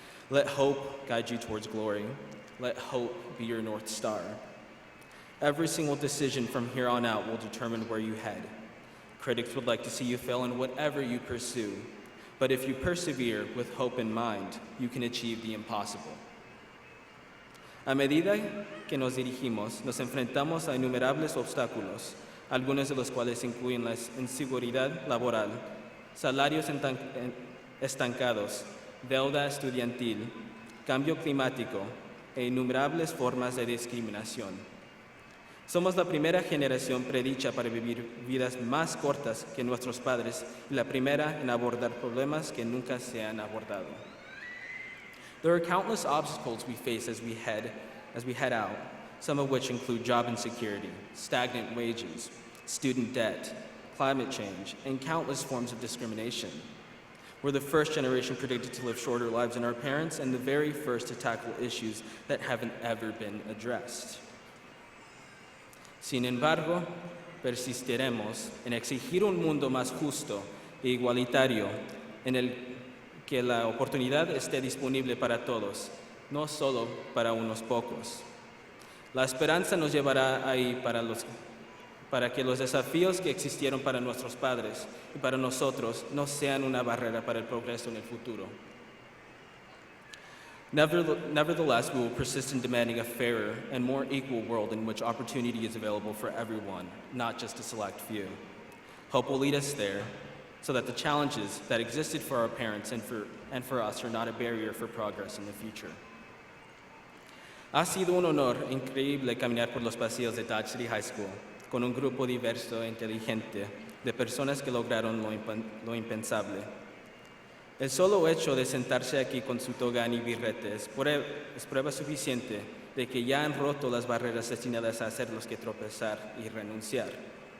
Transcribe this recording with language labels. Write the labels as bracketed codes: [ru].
[en] Let hope guide you towards glory. Let hope be your North Star. Every single decision from here on out will determine where you head. Critics would like to see you fail in whatever you pursue, but if you persevere with hope in mind, you can achieve the impossible. [es] A medida que nos dirigimos, nos enfrentamos a innumerables obstáculos, algunos de los cuales incluyen la inseguridad laboral, salarios estancados, deuda estudiantil, cambio climático e innumerables formas de discriminación. Somos la primera generación predicha para vivir vidas más cortas que nuestros padres y la primera en abordar problemas que nunca se han abordado. [en] There are countless obstacles we face as we head out, some of which include job insecurity, stagnant wages, student debt, climate change, and countless forms of discrimination. We're the first generation predicted to live shorter lives than our parents and the very first to tackle issues that haven't ever been addressed. [es] Sin embargo, persistiremos en exigir un mundo más justo e igualitario en el que la oportunidad esté disponible para todos, no solo para unos pocos. La esperanza nos llevará ahí para que los desafíos que existieron para nuestros padres y para nosotros no sean una barrera para el progreso en el futuro. [en] Nevertheless, we will persist in demanding a fairer and more equal world in which opportunity is available for everyone, not just a select few. Hope will lead us there. so that the challenges that existed for our parents and for us are not a barrier for progress in the future. [es] Ha sido un honor increíble caminar por los pasillos de Dodge City High School con un grupo diverso e inteligente de personas que lograron lo impensable. El solo hecho de sentarse aquí con su toga y birrete es prueba suficiente de que ya han roto las barreras destinadas a hacerlos que tropezar y renunciar.